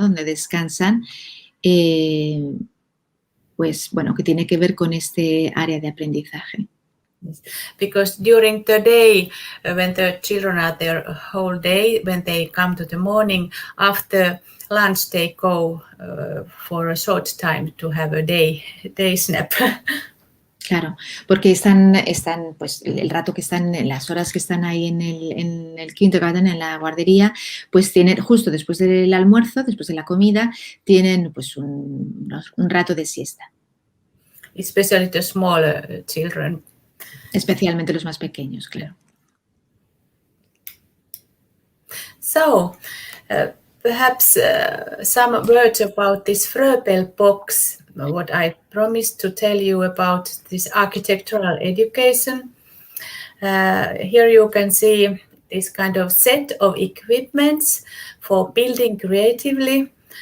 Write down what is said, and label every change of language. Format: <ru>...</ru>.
<es>Donde descansan. Pues bueno, que tiene que ver con este área de aprendizaje.</es> <en>Because during the day, when the children are there whole day, when they come to the morning, after lunch they go for a short time to have a day nap.</en> <es>Claro, porque están pues el rato que están, las horas que están ahí en el kindergarten, en la guardería, pues tienen, justo después del almuerzo, después de la comida, tienen pues un rato de siesta.</es> <en>Especially the smaller children.</en> <es>Especialmente los más pequeños, claro.</es> <en>So, perhaps some words about this Fröbel box, what I promised to tell you about this architectural education. Here you can see this kind of set of equipments for building creatively.</en>